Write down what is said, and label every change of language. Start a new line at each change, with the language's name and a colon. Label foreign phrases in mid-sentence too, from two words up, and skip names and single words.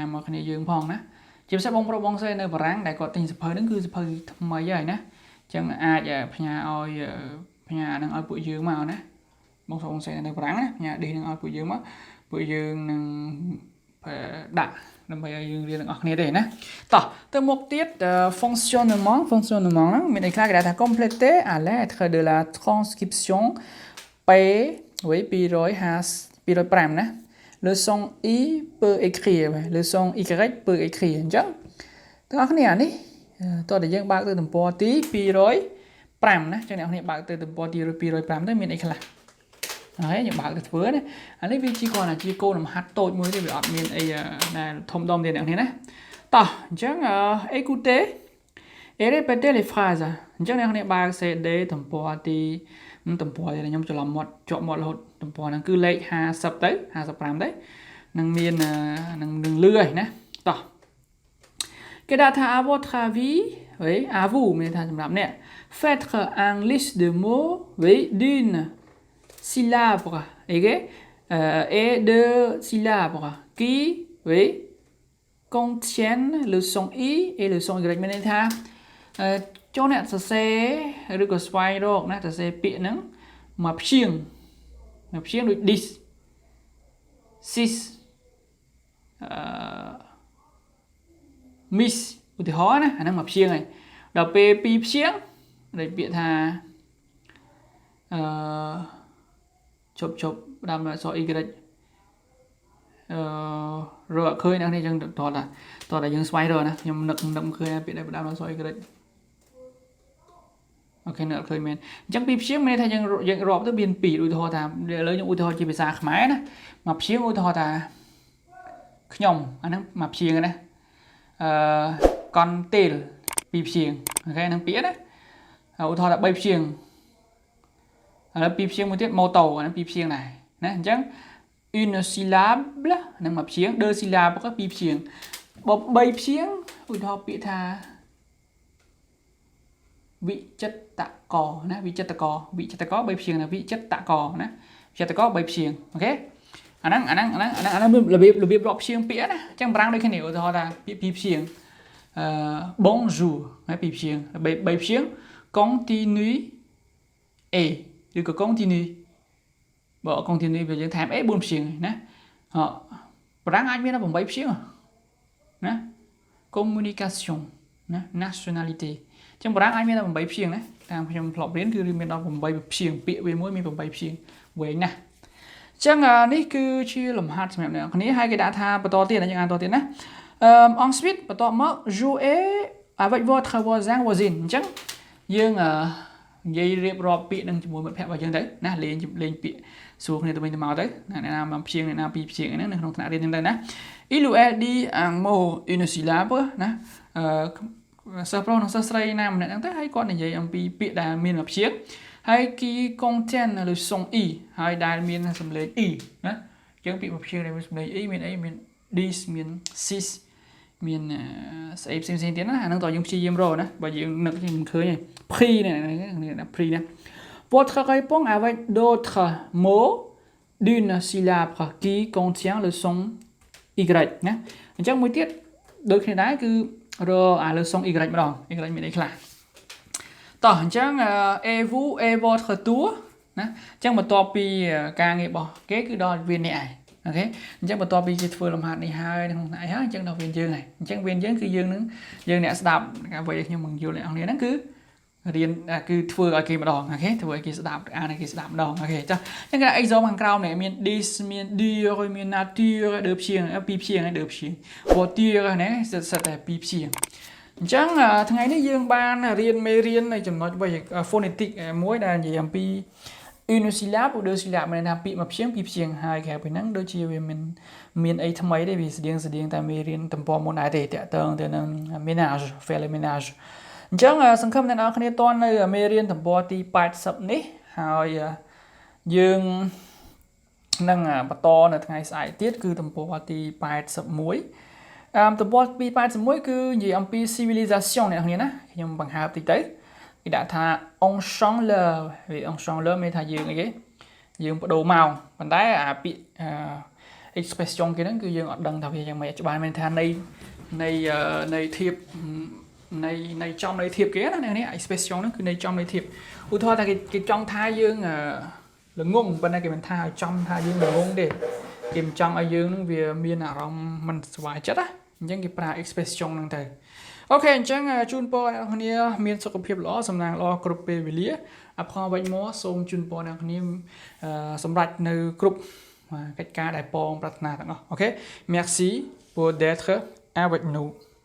Khmer: មកគ្នាយើងផងណាជាពិសេសបងប្រុសបងស្រីនៅបារាំងដែលគាត់ទិញសៀវភៅហ្នឹងគឺសៀវភៅថ្មីហើយណាអញ្ចឹងអាចផ្ញើឲ្យផ្ញើហ្នឹងឲ្យពួកយើងមកណាបងប្រុសបងស្រីនៅបារាំងណាផ្ញើឌីហ្នឹងឲ្យពួកយើងមកពួកយើងនឹងដាក់ដើម្បីឲ្យយើងរៀនទាំងអស់គ្នាទេណាតោះទៅមុខទៀត fonctionnement ហ្នឹងមានន័យខ្លះគេថា
French: compléter à l'aide de la transcription p oui 205ណា leçon i peut écrire leçon y peut écrire
Khmer: អញ្ចឹងទាំងអស់គ្នានេះតោះតែយើងបើកទៅទំព័រទី205 5ណាចឹងអ្នកគ្នាបើកទៅទំព័រទី205ទៅមានអីខ្លះហើយយើងបើកទៅធ្វើណាអានេះវាជាគ្រាន់តែជាគោលលំហាត់តូចមួយទេវាអត់មានអី ដែលធំដុំទេអ្នកគ្នាណាតោះអញ្ចឹង
French: écoutez et répétez les phrases
Khmer: អញ្ចឹងអ្នកគ្នាបើក CD ទំព័រទីខ្ញុំច្រឡំមាត់ជាប់មាត់រហូតទំព័រហ្នឹងគឺ លេខ50ទៅ55ទៅនឹងមាននឹងលឺហើយណាតោះគេដាក់ថា
French: à votre avis oui à vous
Khmer: មាន ថាសម្រាប់អ្នក
French: faites un liste de mots oui d'une syllabe et de syllabes qui oui contiennent le son i et le son y
Khmer: មានន័យថាចូលអ្នកសរសេរឬក៏ស្វែងរកណាសរសេរពាក្យហ្នឹងមកព្យាង្គដូច
English: this sis
Khmer: miss ឧទាហរណ៍ណាអាហ្នឹងមកព្យាង្គហើយដល់ពេលពីរព្យាង្គដូចពាក្យថាជប់ផ្ដើមដោយអក្សរ y រក អត់ឃើញអ្នកនេះអញ្ចឹងតតែយើងស្វែងរកណាខ្ញុំនឹកឃើញពាក្យដែលផ្ដើមដោយអក្សរ y អូខេអ្នកឃើញមែនអញ្ចឹងពីព្យាង្គមាន ន័យថាយើងរាប់ទៅមាន2ឧទាហរណ៍ថាឥឡូវខ្ញុំឧទាហរណ៍ជាភាសាខ្មែរណាមកព្យាង្គឧទាហរណ៍ថាខ្ញុំអាហ្នឹងមកព្យាង្គណាកនទេលពីព្យាង្គអូខេហ្នឹងពាក្យណាឧទាហរណ៍ថា3ព្យាង្គឥឡូវពីព្យាង្គមួយទៀតម៉ូតូអាហ្នឹងពីព្យាង្គដែរណាអញ្ចឹង
French: une syllabe
Khmer: ហ្នឹងមកព្យាង្គ
French: deux syllabes
Khmer: ក៏ពីព្យាង្គបើ3ព្យាង្គឧទាហរណ៍ពាក្យថា វិចិត្រកណាវិចិត្រក3ព្យាង្គណាវិចិត្រកណាវិចិត្រក3ព្យាង្គអូខេអាហ្នឹងរបៀបរាប់ព្យាង្គពាក្យណាអញ្ចឹងបារាំងដូចគ្នាឧទាហរណ៍ថាពាក្យ2ព្យាង្គ bonjour ហើយ2ព្យាង្គ3ព្យាង្គ
French: continue et
Khmer: ឬក៏ continue បើ continue វាយើងថែម a 4ព្យាង្គណាបារាំងអាចមានដល់8ព្យាង្គណា communication ណា nationalité ចឹងបារាំងអាចមានដល់8ព្យាង្គណាតាមខ្ញុំធ្លាប់រៀនគឺមានដល់8ព្យាង្គពាក្យវាមួយមាន8ព្យាង្គវែងណាស់ចឹងនេះគឺជាលំហាត់សម្រាប់អ្នកនរគ្នាហើយគេដាក់ថាបន្តទៀតយើងអានតទៀតណា ensuite បន្តមក
French: jouer avec votre voisin voisine
Khmer: អញ្ចឹងយើងនិយាយរៀបរាប់ពាក្យនឹងជាមួយមិត្តភក្តិរបស់យើងទៅណាលេងពាក្យសួរគ្នាទៅវិញទៅមកទៅអ្នកណាមកព្យាង្គអ្នកណាពីរព្យាង្គហ្នឹងនៅក្នុងថ្នាក់រៀនហ្នឹងទៅណា
French: il ou elle dit un mot une syllabe
Khmer: ណាសិស្សប្រុសនិងសិស្សស្រីណាម្នាក់ហ្នឹងទៅហើយគាត់និយាយអំពីពាក្យដែលមានព្យាង្គហើយ
French: qui contient le son i
Khmer: ហើយដែលមានសំឡេង i ណា អញ្ចឹងពាក្យព្យាង្គដែលមានសំឡេង i មានអីមាន this មាន sis មានស្អីផ្សេងទៀតណាអាហ្នឹងតើយើងព្យាយាមរកណាបើយើងនឹកយើងមិនឃើញទេ prix នេះ prix ណា
French: votre répond avec d'autres mots d'une syllabe qui contient le son y
Khmer: ណាអញ្ចឹងមួយទៀតដូចគ្នាដែរគឺរអាលើ
French: son y
Khmer: ម្ដង y មានអីខ្លះ តោះអញ្ចឹង
French: et vous et votre tour
Khmer: ណាអញ្ចឹងបន្ទាប់ពីការងាររបស់គេគឺដល់វាអ្នកឯងអូខេអញ្ចឹងបន្ទាប់ពីគេធ្វើលំហាត់នេះហើយក្នុងថ្ងៃហើយអញ្ចឹងដល់វាយើងហើយអញ្ចឹងវាយើងគឺយើង នឹងយើងអ្នកស្ដាប់អ្វីខ្ញុំបង្យល់អ្នកនរហ្នឹងគឺរៀនគឺធ្វើឲ្យគេម្ដងអូខេធ្វើឲ្យគេស្ដាប់អានឲ្យគេស្ដាប់ម្ដងអូខេចាអញ្ចឹង exam ខាងក្រោមនេះ មាន this មាន dire មាន
French: nature deux
Khmer: ព្យាង្គ2ព្យាង្គហើយ2ព្យាង្គ voiture ណាសិតតែ2ព្យាង្គអញ្ចឹងថ្ងៃនេះយើងបាន រៀនមេរៀននៃចំណុចphonetic មួយដែលនិយាយអំពី
French: une syllabe ou deux syllabes
Khmer: មានថាពាក្យមួយព្យាង្គពីរព្យាង្គហើយក្រៅពីហ្នឹងដូចជាវាមានអីថ្មីទេវាស្តៀងតែមេរៀនទំព័រមុនដែរទេតាក់ទងទៅនឹង
French: ménage faire le ménage
Khmer: អញ្ចឹងសង្ឃឹមអ្នកនរគ្នាតន់នៅមេរៀនទំព័រទី80នេះហើយយើងនឹងបន្តនៅថ្ងៃស្អែកទៀតគឺទំព័រទី 81ទំព័រទី81គឺនិយាយអំពី civilisation អ្នកនរគ្នាណាខ្ញុំបង្ហើបតិចទៅគេដាក់ថា
French: on change l'heure
Khmer: វា
French: on change l'heure
Khmer: មានថាយើងអីគេយើងបដូរម៉ោងប៉ុ ន្តែអាពាក្យexpression គេហ្នឹងគឺយើងអត់ដឹងថាវាយ៉ាងម៉េចច្បាស់មានថានៃធៀបនៃចំនៃធៀបគេណានេះ expression ហ្នឹងគឺនៃចំនៃធៀបឧទាហរណ៍ថាគេចង់ថាយើងល្ងងប៉ុន្តែគេមិនថាឲ្យចំថាយើងល្ងងទេគេមិនចង់ឲ្យយើងនឹងវាមានអារម្មណ៍មិនសុខចិត្តណាអញ្ចឹងគេប្រើ expression ហ្នឹងទៅអូខេអញ្ចឹងជូនពរអ្នកនរគ្នាមានសុខភាពល្អសំណាងល្អគ្រប់ពេលវេលា
French: Apprendre avec moi
Khmer: សូមជូនពរអ្នកនរគ្នាសម្រាប់នៅគ្រប់កិច្ចការដែលពងប្រាថ្នាទាំងអស់អូខេ
French: Merci pour d'être avec nous